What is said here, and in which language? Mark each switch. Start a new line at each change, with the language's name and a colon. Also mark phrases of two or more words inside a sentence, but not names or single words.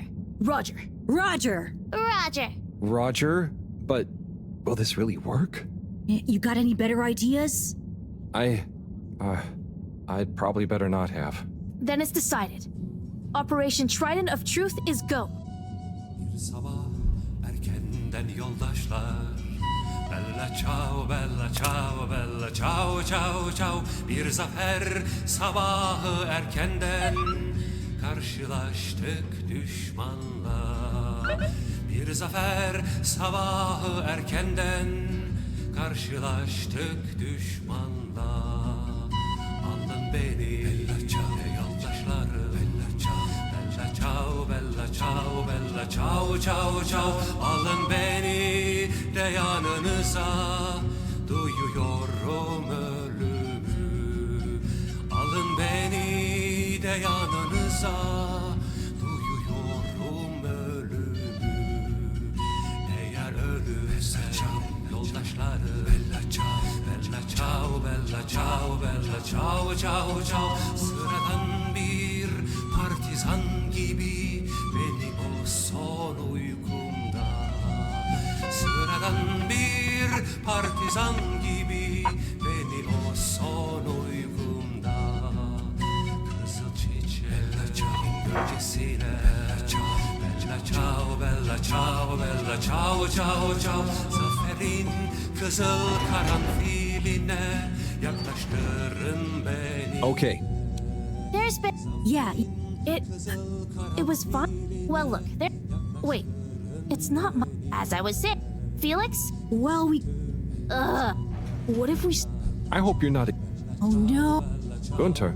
English: Roger. Roger! Roger. Roger, but will this really work? You got any better ideas? I'd probably better not have. Then it's decided. Operation Trident of Truth is go.
Turkish: Bir sabah erkenden yoldaşlar.
Italian: Bella ciao, bella ciao, bella ciao, ciao, ciao.
Turkish: Bir zafer sabahı erkenden karşılaştık düşmanla. Bir zafer sabahı erkenden karşılaştık düşmanla. Alın beni
Italian: bella ciao yoldaşları bella ciao, bella ciao, bella ciao, bella ciao, ciao,
Turkish: ciao. Alın beni de yanınıza, duyuyorum ölümü. Alın beni de yanınıza, duyuyorum ölümü. Eğer ölürse yoldaşları
Italian: bella ciao, bella ciao, bella ciao, bella ciao, ciao,
Turkish: ciao. Sıradan bir partizan gibi beni o son uykumda. Sıradan bir partizan gibi beni o son uykumda. Kızıl çiçeğin gölgesine
Italian: bella ciao, bella ciao, bella ciao, ciao,
Turkish: ciao. Zaferin kızıl karanfiline yaklaştırın beni.
English: Okay, There's been... Yeah, It was fun. Well, look, there... Wait. It's not my... As I was saying, Felix? well, we... What if we... I hope you're not. Oh no. Gunter,